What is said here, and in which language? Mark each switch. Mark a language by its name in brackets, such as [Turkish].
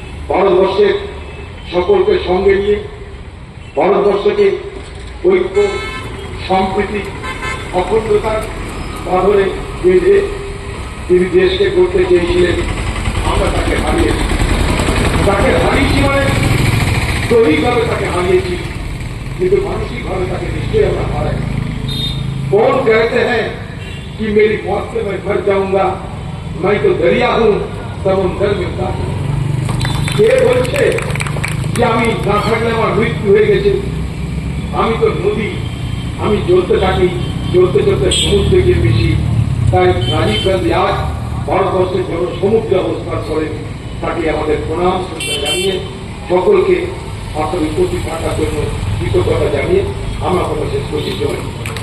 [Bangla] ভারতবর্ষের সকলকে সঙ্গে নিয়ে ভারতবর্ষকে ঐক্য, সম্প্রীতি, অখণ্ডতার বাঁধনে বেঁধে তিনি দেশকে করতে চেয়েছিলেন। আমরা তাকে হারিয়েছি। তাকে হারিয়েছি মানে দৈহিকভাবে তাকে হারিয়েছি, কিন্তু মানসিকভাবে তাকে নিশ্চয়ই আমরা হারাই। [Hindi] कौन कहते हैं कि मेरी मौत से मैं मर जाऊंगा, मैं तो दरिया हूं समुद्र में उतर। [Bangla] কে বলছে যে আমি না থাকলে আমার মৃত্যু হয়ে গেছে? আমি তো নদী, আমি চলতে থাকি, চলতে চলতে সমুদ্রে গিয়ে মিশি। তাই রাজীব গান্ধী আজ ভারতবর্ষের জনসমুদ্রে অবস্থান করেন। তাকে আমাদের প্রণাম শ্রদ্ধা জানিয়ে, সকলকে আসলে উপস্থিত থাকার জন্য কৃতজ্ঞতা জানিয়ে আমরা শেষ করছি।